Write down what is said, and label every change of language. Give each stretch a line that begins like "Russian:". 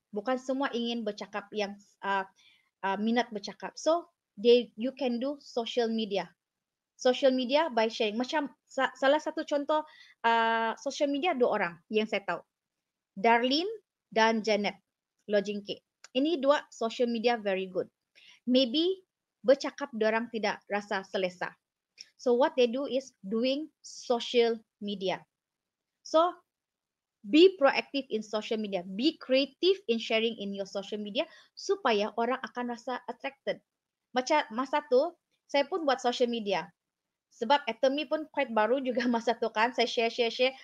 Malay: Bukan semua ingin bercakap yang minat bercakap.
English: So, you can do social media. Social media by sharing.
Malay: Macam salah satu contoh social media 2 orang yang saya tahu. Darlene dan Janet Lojingke. Ini 2 social media
English: very good.
Malay: Maybe bercakap orang tidak rasa selesa.
English: So what they do is doing social media. So be proactive in social media. Be creative in sharing in your social media
Malay: supaya orang akan rasa
English: attracted.
Malay: Macam masa tu, saya pun buat social media. Sebab Atomy pun quite baru juga masa tu kan. Saya share.